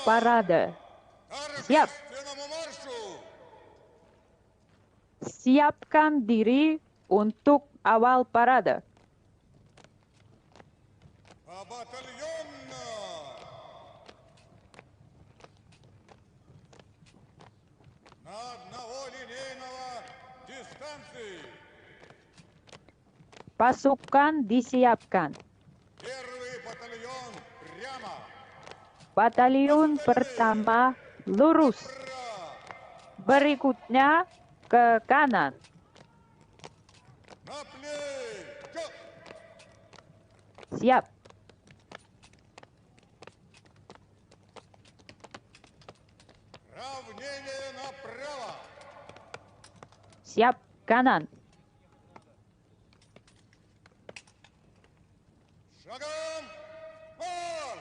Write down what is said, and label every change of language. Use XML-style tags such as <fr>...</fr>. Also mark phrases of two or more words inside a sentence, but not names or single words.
<id>Parade.</id> <ru>К</ru> <id>Siap.</id> <ru>торжественному маршу!</ru> <id>Siapkan diri untuk awal parade.</id> <ru>Батальон на одного линейного дистанции.</ru> <id>Pasukan disiapkan.</id> <ru>Первый батальон прямо.</ru> <id>Batalion pertama lurus. Berikutnya ke kanan.</id> <ru>На плечо.</ru> <id>Siap.</id> <ru>Равнение направо.</ru> <id>Siap kanan.</id> <ru>Шагом марш.</ru>